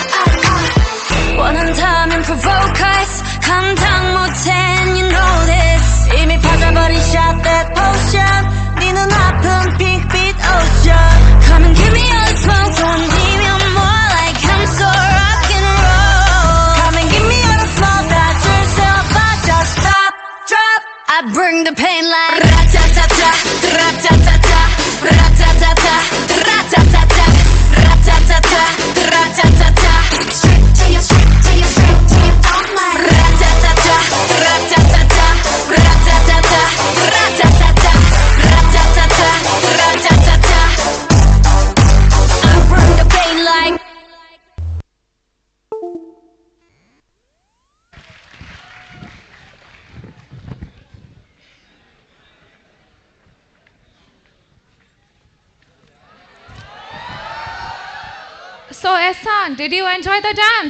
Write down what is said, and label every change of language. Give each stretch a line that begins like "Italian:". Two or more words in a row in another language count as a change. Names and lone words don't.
English: 원한다면 provoke us
Korean: 감당 못해
English: and you know this
Korean: 이미 퍼져버린
English: shot that potion
Korean: 네 눈앞은 핑크빛
English: ocean Come and give me all the smoke 던지면 more like I'm so rock and roll Come and give me all the smoke that you're so fast just stop drop I bring the pain like Ra-ta-ta-ta Ra-ta-ta-ta Ra-ta-ta-ta Ra-ta-ta-ta Ra-ta-ta-ta Ra-ta-ta-ta Straight to your straight to your straight to your phone like Ra-ta-ta-ta Ra-ta-ta-ta Ra-ta-ta-ta Ra-ta-ta-ta Ra-ta-ta-ta Ra-ta-ta-ta I bring the pain like So, Ehsan, did you enjoy the dance?